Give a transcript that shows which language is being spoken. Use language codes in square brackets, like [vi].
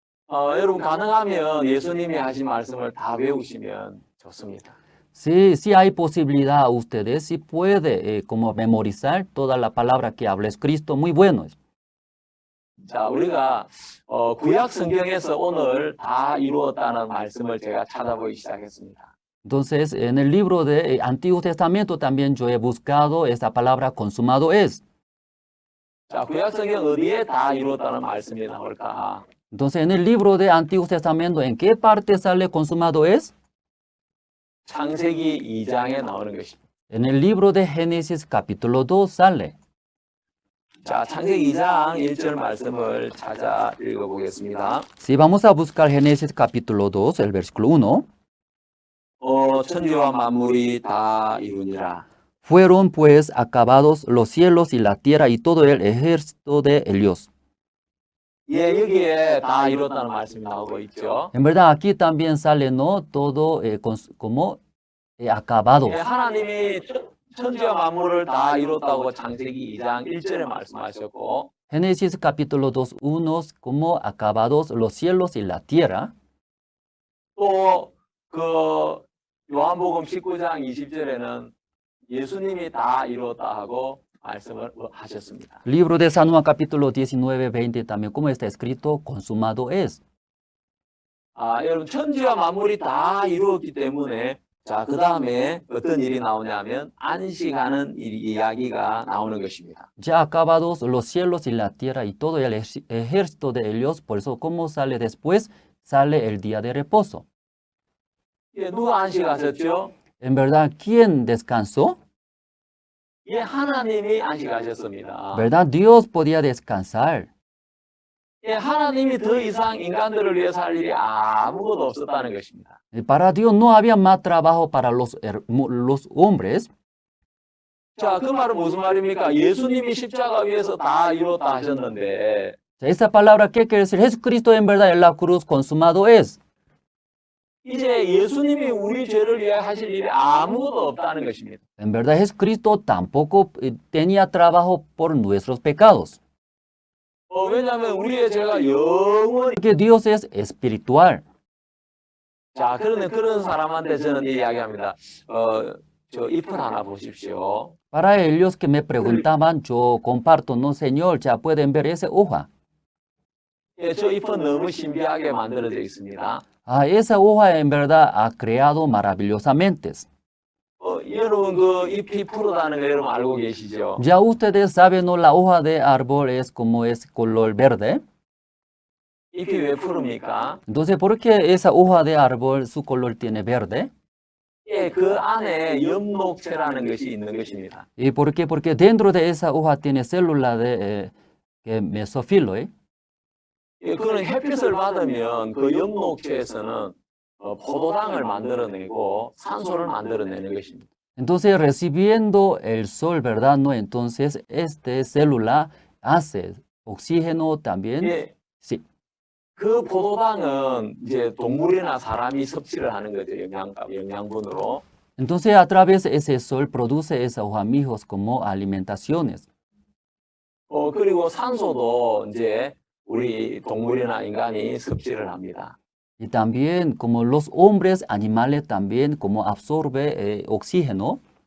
[ko] 여러분 가능하면 예수님이 하신 말씀을 다 배우시면 좋습니다. [es] Si hay posibilidad a ustedes, si puede como memorizar toda la palabra que habla Cristo, muy bueno. [ko] 자, 우리가 구약 성경에서 오늘 다 이루었다는 말씀을 제가 찾아보기 시작했습니다. [es] Entonces, en el libro de Antiguo Testamento también yo he buscado esa palabra consumado es. [ko] 자, 구약 성경 어디에 다 이루었다는 말씀이 나올까? [es] Entonces, en el libro de Antiguo Testamento, ¿en qué parte sale consumado es? [ko] 창세기 2장에 나오는 것입니다. [es] En el libro de Génesis capítulo 2 sale. [ko] 자, 창세기 2장 1절 말씀을 찾아 읽어보겠습니다. [es] Si vamos a buscar Génesis capítulo 2, el versículo 1. [ko] 천지와 만물이 다 이루니라. [es] Fueron pues acabados los cielos y la tierra y todo el ejército de Dios. [ko] 예, 여기에 다 이뤘다는 말씀이 나오고 있죠. [es] En verdad aquí también sale, ¿no? Todo como acabados. [ko] 예, 하나님이 천지와 만물을 다 이뤘다고 창세기 2장 1절에 말씀하셨고 [es] Génesis capítulo 2, 1, como acabados los cielos y la tierra. [ko] 또 그 요한복음 19장 20절에는 예수님이 다 이뤘다 하고 말씀을 하셨습니다. [es] Libro de San Juan capítulo 19, 20 también, como está escrito, consumado es. [ko] 여러분 천지와 만물이 다 이루었기 때문에 자, 그 다음에 어떤 일이 나오냐면 안식하는 이야기가 나오는 것입니다. [es] Ya acabados los cielos y la tierra y todo el ejército de Dios, por eso, ¿cómo sale después? Sale el día de reposo. [ko] 예, 누가 안식하셨죠? [es] En verdad, ¿quién descansó? [ko] 예, 하나님이 안식하셨습니다. [es] ¿Verdad? Dios podía descansar. [ko] 예, 하나님이 더 이상 인간들을 위해서 할 일이 아무것도 없었다는 것입니다. [es] Para Dios no había más trabajo para los hombres. [ko] 자, 그 말은 무슨 말입니까? 예수님이 십자가 위에서 다 이뤘다 하셨는데 [es] Esa palabra, ¿qué quiere decir? Jesucristo en verdad en la cruz consumado es. [ko] 이제 예수님이 우리 죄를 위해 하실 일이 아무것도 없다는 것입니다. [es] En verdad, Jesucristo tampoco tenía trabajo por nuestros pecados. [ko] 왜냐하면 우리의 죄가 영원히 [es] Porque Dios es espiritual. [ko] 자, 그러면 그런 사람한테 저는 이야기합니다. 저 잎을 하나 보십시오. [es] Para ellos que me preguntaban, yo comparto, no, Señor, ya pueden ver esa hoja. [ko] 예, 저 잎은 너무 신비하게 만들어져 있습니다. [es] Esa hoja en verdad ha creado maravillosamente. [ko] 여러분 그 잎이 푸르다는 거 여러분 알고 계시죠? [es] Ya ustedes saben, ¿no? La hoja de árbol es como es color verde. [ko] 잎이 왜 푸릅니까? [es] Entonces, ¿por qué esa hoja de árbol su color tiene verde? [ko] 예, 그 안에 엽록체라는 것이 있는 것입니다. [es] ¿Y por qué? Porque dentro de esa hoja tiene célula de mesófilo. [ko] 예, 그는 햇빛을 받으면 그 엽록체에서는 포도당을 만들어내고 산소를 만들어내는 것입니다. [es] Entonces, recibiendo el sol, ¿verdad? ¿No? Entonces, esta célula hace oxígeno también. [ko] 예, [es] Sí. [ko] 그 포도당은 이제 동물이나 사람이 섭취를 하는 거죠. 영양분으로. [es] Entonces, a través de ese sol produce esos hojamijos como alimentaciones. [ko] 그리고 산소도 이제 우리 동물이나 인간이 섭취를 합니다. [es] Y también, como los hombres, animales también, como absorbe oxígeno.